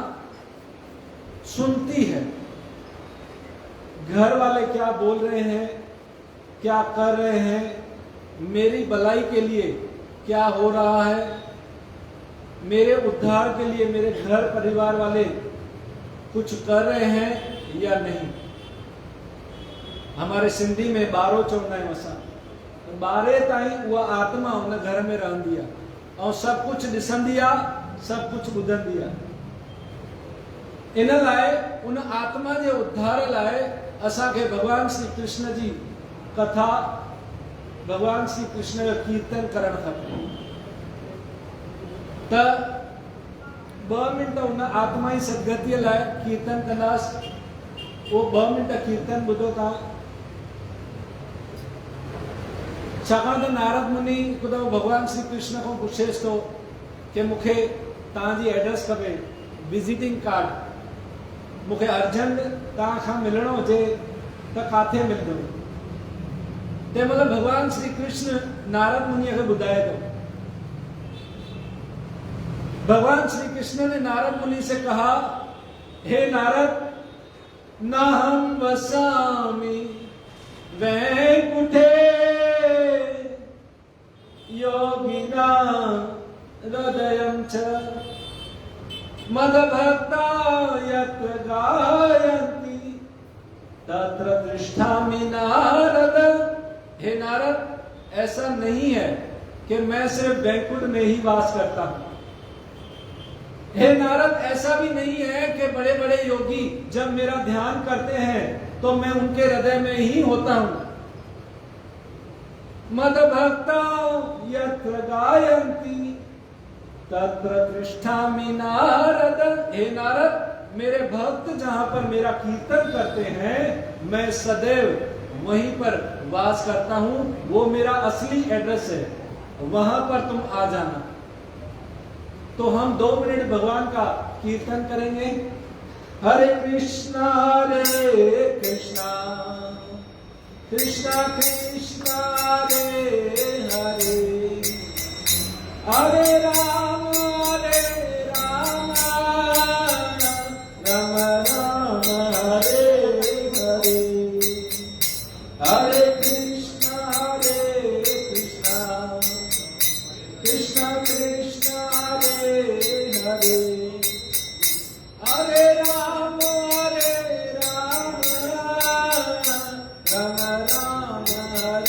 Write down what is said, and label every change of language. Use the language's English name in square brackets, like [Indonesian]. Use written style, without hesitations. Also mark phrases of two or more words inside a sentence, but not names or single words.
[Hindi] सुनती है घर वाले क्या बोल रहे हैं, क्या कर रहे हैं, मेरी भलाई के लिए क्या हो रहा है, मेरे उद्धार के लिए मेरे घर परिवार वाले कुछ कर रहे हैं या नहीं। हमारे सिंधी में [Sindhi] 12 चौदह मसा 12 ताईं वह आत्मा उन घर में रह दिया और सब कुछ ॾिसण दिया, सब कुछ ॿुधण दिया। इन लाइ उन आत्मा जे उद्धार लाइ असांखे भगवान श्री कृष्ण जी कथा, भगवान श्री कृष्ण जो कीर्तन करण खपे। त 2 मिनट उन आत्मा जी सदगतीअ लाइ कीर्तन कंदासीं। वो 2 मिनट कीर्तन ॿुधो तव्हां। छाकाणि त नारद मुनि हिकु दफ़ो भगवान श्री कृष्ण खां पुछेसि थो कि मूंखे तव्हांजी एड्रेस खपे, [English] visiting card, [Sindhi] मूंखे अर्जेंट तव्हां खां मिलणो हुजे त काथे मिलंदो? तंहिं महिल भगवान श्री कृष्ण नारद मुनिअ खे ॿुधाए थो। [Hindi] भगवान श्री कृष्ण ने नारद मुनि से कहा, हे नारद, [Sanskrit] नाहं वसामि वैकुंठे योगिनां हृदयं च मद्भक्ता यत्र गायन्ति तत्र तिष्ठामि नारद। [Hindi] हे नारद, ऐसा नहीं है कि मैं सिर्फ वैकुंठ में ही वास करता हूं। हे नारद, ऐसा भी नहीं है कि बड़े बड़े योगी जब मेरा ध्यान करते हैं तो मैं उनके हृदय में ही होता हूं। [Sanskrit] मद्भक्ता यत्र गायन्ति तत्र तिष्ठामि नारद। [Hindi] हे नारद, मेरे भक्त जहां पर मेरा कीर्तन करते हैं, मैं सदैव वहीं पर वास करता हूं। वो मेरा असली एड्रेस है, वहां पर तुम आ जाना। तो हम 2 मिनट भगवान का कीर्तन करेंगे। [Sanskrit] हरे कृष्णा कृष्णा कृष्णा हरे हरे, हरे राम राम राम हरे हरे, हरे कृष्णा कृष्णा कृष्णा हरे हरे, हरे राम राम राम